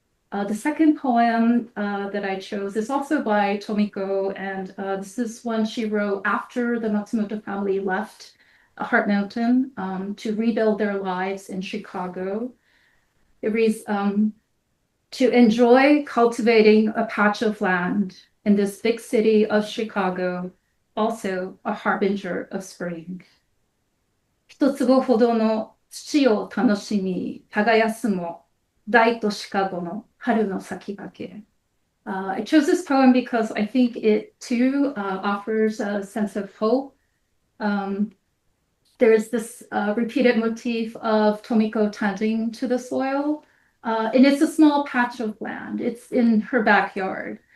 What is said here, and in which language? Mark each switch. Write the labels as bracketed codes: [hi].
[en] The second poem that I chose is also by Tomiko, and this is one she wrote after the Matsumoto family left Heart Mountain to rebuild their lives in Chicago. It reads, to enjoy cultivating a patch of land in this big city of Chicago, also a harbinger of spring. [ja] 一坪ほどの土を楽しみ、耕すも大都シカゴの春の先駆け. [en] I chose this poem because I think it too offers a sense of hope. There's this repeated motif of Tomiko tending to the soil. And it's a small patch of land. It's in her backyard.